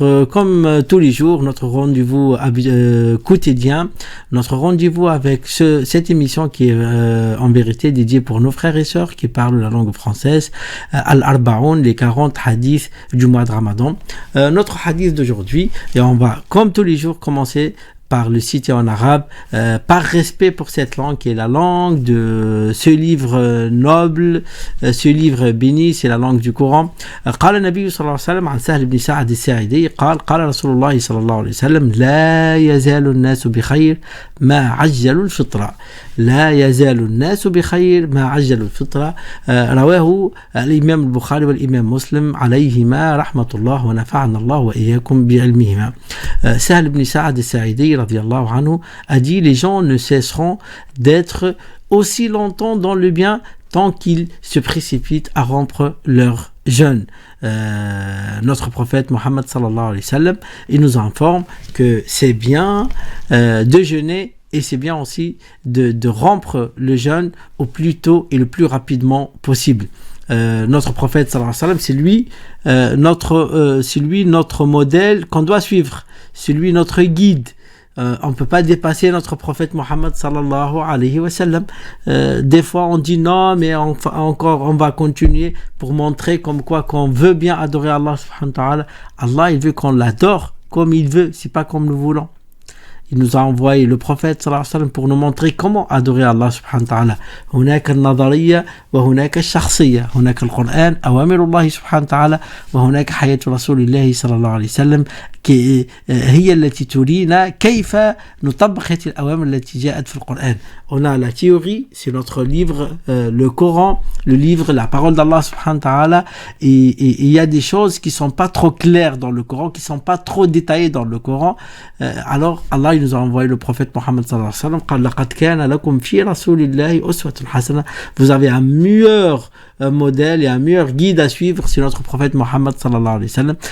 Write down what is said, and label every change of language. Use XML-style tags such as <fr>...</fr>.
<fr>Comme tous les jours, notre rendez-vous quotidien, notre rendez-vous avec cette émission qui est en vérité dédiée pour nos frères et sœurs qui parlent la langue française, Al-Arbaoun, les 40 hadiths du mois de Ramadan. Notre hadith d'aujourd'hui, et on va comme tous les jours commencer par le citer en arabe, par respect pour cette langue qui est la langue de ce livre noble, ce livre béni, c'est la langue du Coran.</fr> <ar>قال النبي صلى الله عليه وسلم عن سهل بن سعد الساعدي قال رسول الله صلى الله عليه وسلم لا يزال الناس بخير ما عجلوا الفطرة. لا يزال الناس بخير ما عجلوا الفطرة. رواه الإمام البخاري والإمام مسلم عليهما رحمة الله ونفعنا الله وإياكم بعلمهما.</ar> <fr>سهل بن سعد الساعدي radiallahu anhu a dit: les gens ne cesseront d'être aussi longtemps dans le bien tant qu'ils se précipitent à rompre leur jeûne. Notre prophète Mohammed sallallahu alayhi wa sallam, il nous informe que c'est bien de jeûner et c'est bien aussi de rompre le jeûne au plus tôt et le plus rapidement possible. Notre prophète sallallahu alayhi wa sallam, c'est lui notre modèle qu'on doit suivre, c'est lui notre guide. On ne peut pas dépasser notre prophète Mohammed sallallahu alayhi wa sallam. Des fois on dit non, mais on va continuer pour montrer comme quoi qu'on veut bien adorer Allah subhanahu wa ta'ala. Allah, il veut qu'on l'adore comme il veut, c'est pas comme nous voulons. Il nous a envoyé le prophète sallallahu alayhi wa sallam pour nous montrer comment adorer Allah subhanahu wa ta'ala.</fr> <ar>هناك النظرية وهناك الشخصية. هناك القرآن أوامر الله سبحانه وتعالى وهناك حياة رسول الله صلى الله عليه وسلم هي التي ترينا كيف نطبق هذه الأوامر التي جاءت في القرآن.</ar> <fr>On a la théorie, c'est notre livre, le Coran, le livre, la parole d'Allah subhanahu wa ta'ala, et il y a des choses qui sont pas trop claires dans le Coran, qui sont pas trop détaillées dans le Coran. Alors Allah, il nous a envoyé le prophète Mohammed sallallahu alayhi wa sallam.</fr> <ar>قال لقد كان لكم في رسول الله أسوة حسنة.</ar> <fr>Vous avez un meilleur modèle et un meilleur guide à suivre, c'est notre prophète Mohammed sallallahu alayhi wa sallam.</fr>